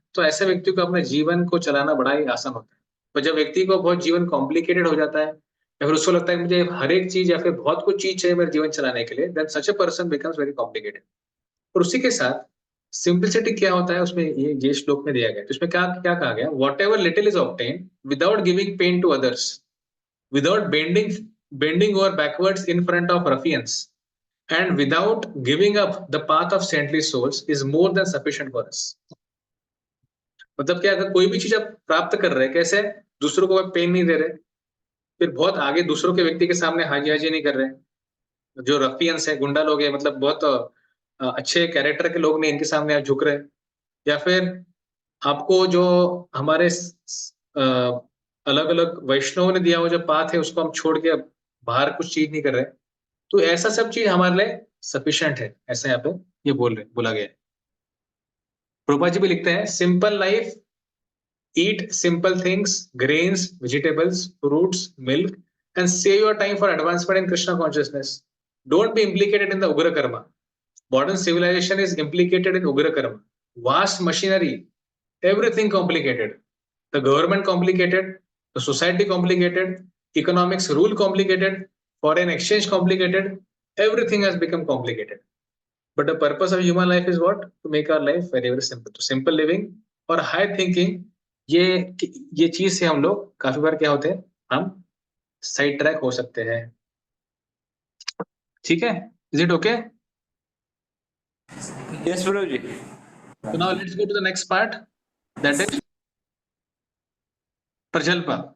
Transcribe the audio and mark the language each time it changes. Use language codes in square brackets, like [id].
[hi] तो ऐसे व्यक्ति को अपने जीवन को चलाना बड़ा ही आसान होता है। पर जब व्यक्ति को बहुत जीवन कॉम्प्लिकेटेड हो जाता है या फिर उसको लगता है कि मुझे हर एक चीज या फिर बहुत कुछ चीज चाहिए मेरे जीवन चलाने के लिए, [en] Then such a person becomes very complicated. [hi] और उसी के साथ सिंपलिसिटी क्या होता है उसमें ये श्लोक में दिया गया है। तो इसमें क्या क्या कहा गया, [en] Whatever little is obtain without giving pain to others, without bending over backwards in front of ruffians, and without giving up the path of saintly souls is more than sufficient for us। [hi] मतलब क्या, अगर कोई भी चीज आप प्राप्त कर रहे हैं, कैसे दूसरों को पेन नहीं दे रहे, फिर बहुत आगे दूसरों के व्यक्ति के सामने हाजी हाजी नहीं कर रहे, जो रफियंस है, गुंडा लोग हैं, मतलब बहुत अच्छे कैरेक्टर के लोग नहीं, इनके सामने आप झुक रहे हैं, या फिर आपको जो हमारे अलग अलग वैष्णवों ने दिया हुआ जो पाथ है उसको हम छोड़ के अब बाहर कुछ चीज नहीं कर रहे, तो ऐसा सब चीज हमारे लिए सफिशिएंट है, ऐसा यहाँ पे ये बोला गया है। प्रभुपाद जी भी लिखते हैं, [en] Simple life, eat simple things, grains, vegetables, fruits, milk, and save your time for advancement in Krishna consciousness. Don't be implicated in the उग्र karma. Modern civilization is implicated in ugra karma, vast machinery, everything complicated, the government complicated, the society complicated, economics rule complicated, foreign exchange complicated, everything has become complicated, but the purpose of human life is what? To make our life very very simple। [hi] तो simple living और high thinking, ये चीज से हम लोग काफी बार क्या होते हैं, हम साइड ट्रैक हो सकते हैं। ठीक है, [en] Is it okay? Yes, Prabhuji. So now let's go to the next part, that is Prajalpa।